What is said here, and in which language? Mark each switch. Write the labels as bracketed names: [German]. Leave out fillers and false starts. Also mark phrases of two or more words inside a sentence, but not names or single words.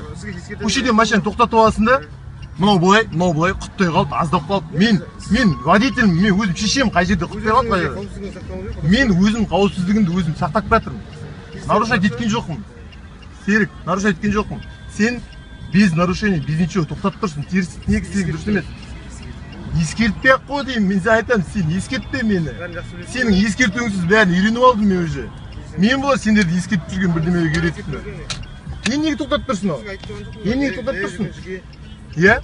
[Kazakh] Көшеде машина тоқтатып аласың да, мынау былай, құттай қалды, аздап қалды. Мен водителім, мен өзім шешем қай жерде құттай қалды. Мен өзім қауіпсіздігімді өзім сақтап жатырмын. Нарушать еткен жоқпын. Серік, нарушать еткен жоқпын. Сен [Russian] без нарушений, без ничего [Kazakh] тоқтатып тұрсың. Теріс неге істеген дұрыс емес. Ескертпей ақ қой деймін, мен саған айтамын, сен ескертпе мені. Сенің ескертуіңсіз бәрін үйреніп алдым мен уже. Мен болар сендерді ескертіп жүрген бірдемеге үйретіппін. Мен неге тоқтатып тұрсың ал? Мен неге тоқтатып тұрсың? Иә?